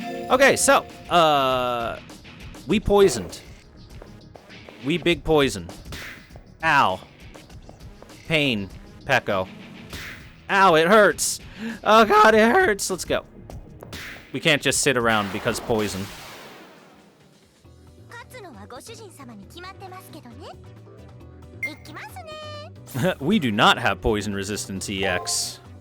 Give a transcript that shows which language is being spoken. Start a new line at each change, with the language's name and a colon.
English: Okay, so, we poisoned. We big poison. Ow. Pain. Pecco. Ow, it hurts. Oh god, it hurts. Let's go. We can't just sit around because poison.
Japanese: 勝つのはご主人様に決まってますけどね。いきますね。
English: We do not have poison resistance EX.